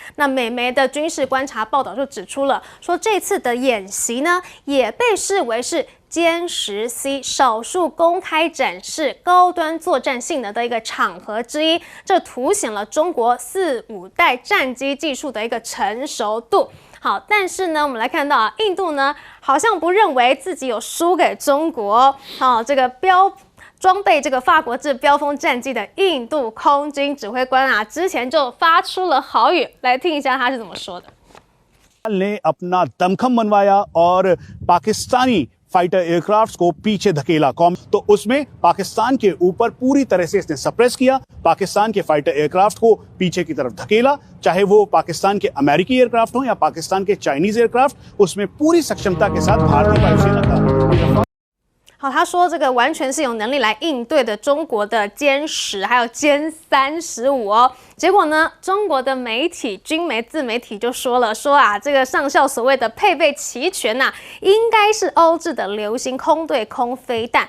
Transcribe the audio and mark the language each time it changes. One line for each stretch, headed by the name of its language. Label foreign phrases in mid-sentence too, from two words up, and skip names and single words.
Chinese: 那美媒的军事观察报道就指出了，说这次的演习呢，也被视为是歼10C 少数公开展示高端作战性能的一个场合之一，这凸显了中国4、5代战机技术的一个成熟度。好，但是呢，我们来看到啊，印度呢好像不认为自己有输给中国。好，这个装备这个法国制标风战机的印度空军指挥官啊，之前就发出了豪语，来听一下他是怎么说的。
Hindi: ने अपना दमखम बनवाया और पाकिस्तानी
English: fighter aircrafts
Hindi: को पीछे धकेला तो उसमें पाकिस्तान के ऊपर पूरी तरह से इसने सप्रेस किया, पाकिस्तान के
English: fighter aircraft
Hindi: को पीछे की तरफ धकेला, चाहे वो पाकिस्तान के अमेरिकी एयरक्राफ्ट हो या पाकिस्तान के
English: Chinese aircraft,
Hindi: उसमें पूरी सक्षमता के साथ भारतीय वायुसेना का।
Chinese: 好，他说这个完全是有能力来应对的中国的歼10还有歼35哦。结果呢，中国的媒体、军媒、自媒体就说啊，这个上校所谓的配备齐全呐，应该是欧制的流星空对空飞弹。